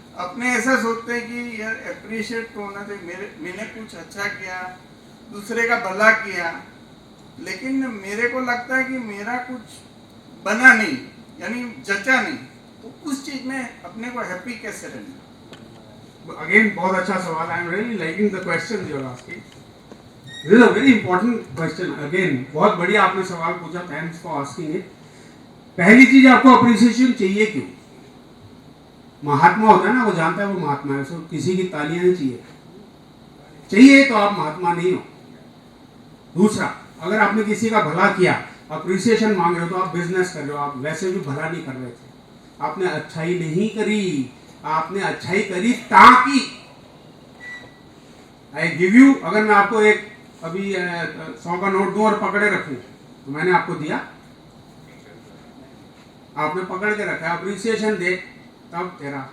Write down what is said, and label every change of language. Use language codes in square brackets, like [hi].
[hi] अपने ऐसा सोचते हैं कि यार एप्रिशिएट तो होना चाहिए, मैंने कुछ अच्छा किया, दूसरे का भला किया, लेकिन मेरे को लगता है कि मेरा कुछ बना नहीं, यानी जचा नहीं, तो उस चीज में अपने को हैप्पी कैसे रहना? [en] Again, [hi] बहुत अच्छा सवाल. [en] I am really liking the questions you are asking. This is a very important question. [hi] Again, बहुत बढ़िया आपने सवाल पूछा. [en] Thanks for asking it. [hi] पहली चीज आपको अप्रिसिएशन चाहिए क्यों? महात्मा होता है ना, वो जानता है वो महात्मा है, उसको किसी की तालियां नहीं चाहिए तो आप महात्मा नहीं हो. दूसरा, अगर आपने किसी का भला किया, अप्रिसिएशन मांग रहे हो, तो आप बिजनेस कर रहे हो, आप वैसे भी भला नहीं कर रहे थे, आपने अच्छाई नहीं करी, आपने अच्छाई करी ताकि [en] I give you, [hi] अगर मैं आपको एक अभी 100 का नोट दूं और पकड़े रखूं, तो मैंने आपको दिया, आपने पकड़ के रखा, अप्रिसिएशन दे तब तेरा.